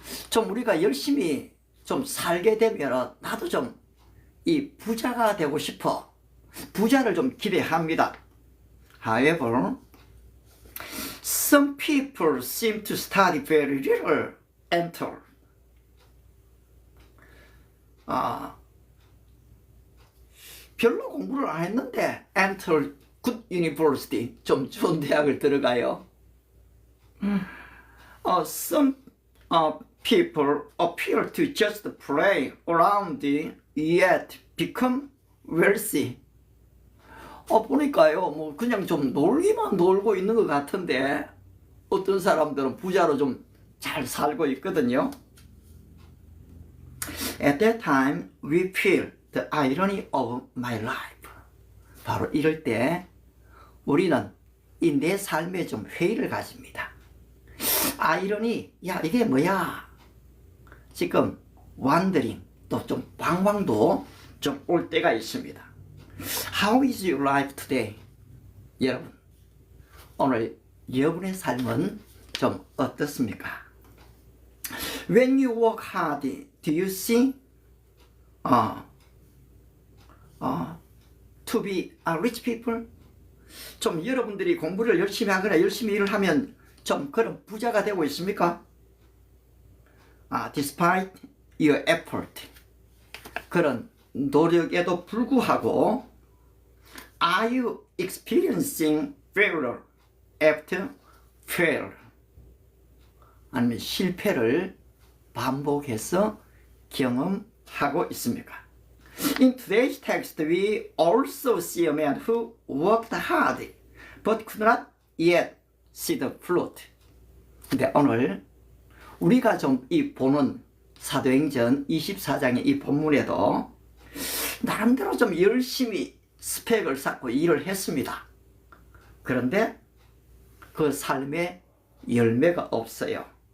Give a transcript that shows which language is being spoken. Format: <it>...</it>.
<ko>좀 우리가 열심히 좀 살게 되면 나도 좀 이 부자가 되고 싶어. 부자를 좀 기대합니다.</ko> <en>However, some people seem to study very little and</en> <ko>별로 공부를 안 했는데</ko> <en>enter good university,</en> <ko>좀 좋은 대학을 들어가요.</ko> <en>Some people appear to just play around yet become wealthy.</en> <ko>보니까요, 뭐 그냥 좀 놀기만 놀고 있는 것 같은데 어떤 사람들은 부자로 좀 잘 살고 있거든요.</ko> <en>At that time, we feel the irony of my life.</en> <ko>바로 이럴 때 우리는 이 내 삶에 좀 회의를 가집니다. 아이러니, 야 이게 뭐야? 지금 wandering, 또 좀 방황도 좀 올 때가 있습니다.</ko> <en>How is your life today?</en> <ko>여러분, 오늘 여러분의 삶은 좀 어떻습니까?</ko> <en>When you work hard, do you see to be rich people?</en> <ko>좀 여러분들이 공부를 열심히 하거나 열심히 일을 하면 좀 그런 부자가 되고 있습니까?</ko> <en>Despite your effort,</en> <ko>그런 노력에도 불구하고</ko> <en>are you experiencing failure after failure?</en> <ko>아니면 실패를 반복해서 경험하고 있습니까?</ko> <en>In today's text, we also see a man who worked hard but could not yet see the fruit.</en> <ko>근데 오늘 우리가 좀 이 보는 사도행전 24장의 이 본문에도 나름대로 좀 열심히 스펙을 쌓고 일을 했습니다. 그런데 그 삶에 열매가 없어요.</ko>